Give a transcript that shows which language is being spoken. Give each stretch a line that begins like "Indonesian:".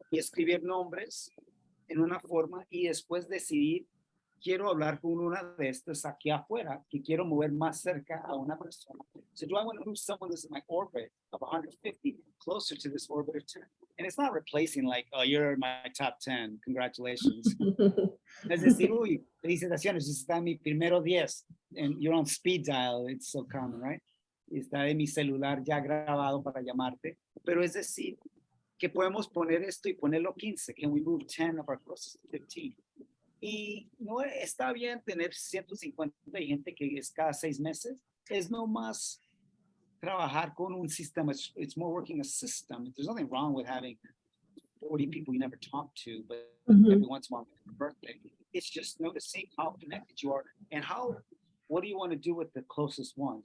Spanish: Y escribir nombres en una forma y después decidir, quiero hablar con una de estas aquí afuera, que quiero mover más cerca a una persona.
English: So do I want to move someone that's in my orbit of 150 closer to this orbit of 10? And it's not replacing like, oh, you're in my top 10, congratulations.
Spanish: Es decir, uy, felicitaciones, está en mi primero 10,
English: and you're on speed dial, it's so common, right?
Spanish: Está en mi celular ya grabado para llamarte, pero es decir, que podemos poner esto y ponerlo 15,
English: can we move 10 of our closest to 15?
Spanish: Y no está bien tener 150 de gente que es cada 6 meses, es no más trabajar con un sistema.
English: It's more working a system. There's nothing wrong with having 40 people you never talk to, but every once in a while, for birthday. It's just noticing how connected you are and what do you want to do with the closest ones?